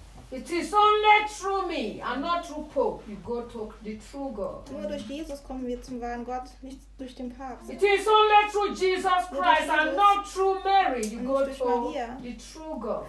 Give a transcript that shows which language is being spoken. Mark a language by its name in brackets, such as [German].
[English] It is only through me and not through Pope you go to the true God. [German] Nur durch Jesus kommen wir zum wahren Gott, nicht durch den Papst. [English] It is only through Jesus Christ and not through Mary you go to the true God.